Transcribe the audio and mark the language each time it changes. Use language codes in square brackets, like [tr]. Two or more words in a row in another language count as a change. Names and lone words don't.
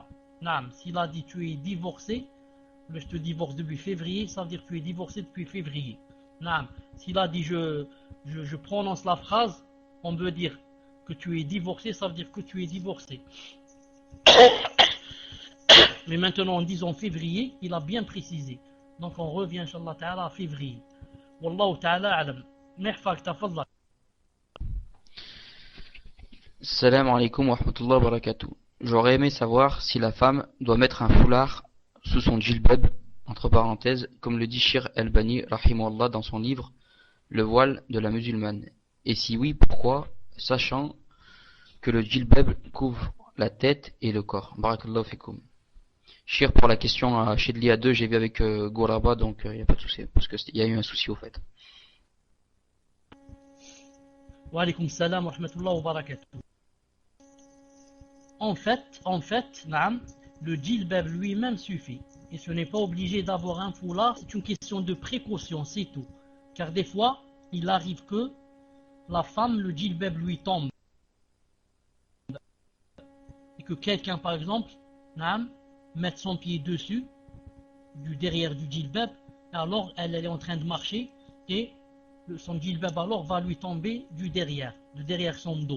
[fr] S'il a dit tu es divorcé, je te divorce depuis février, ça veut dire que tu es divorcé depuis février. S'il a dit je prononce la phrase, on veut dire que tu es divorcé, ça veut dire que tu es divorcé. Mais maintenant, en disant février, il a bien précisé. Donc on revient, [ar] إن شاء الله تعالى, [fr] à février. [ar] والله تعالى أعلم. معك تفضلي. السلام عليكم ورحمة الله وبركاته. [fr] J'aurais aimé savoir si la femme doit mettre un foulard sous son djilbab, entre parenthèses, comme le dit Shir Albani, rahimahullah, dans son livre, Le voile de la musulmane. Et si oui, pourquoi, sachant que le djilbab couvre la tête et le corps. [ar] بارك الله فيكم. [fr] Shir, pour la question à Shedli A2, j'ai vu avec Gouraba, donc il n'y a pas de souci, parce qu'il y a eu un souci au fait. [ar] وعليكم السلام ورحمة الله وبركاته. [fr] En fait, naam, le djilbab lui-même suffit. Et ce n'est pas obligé d'avoir un foulard, c'est une question de précaution, c'est tout. Car des fois, il arrive que la femme, le djilbab lui tombe. Et que quelqu'un, par exemple, naam, mette son pied dessus, du derrière du djilbab, alors elle est en train de marcher, et son djilbab alors va lui tomber du derrière, de derrière son dos.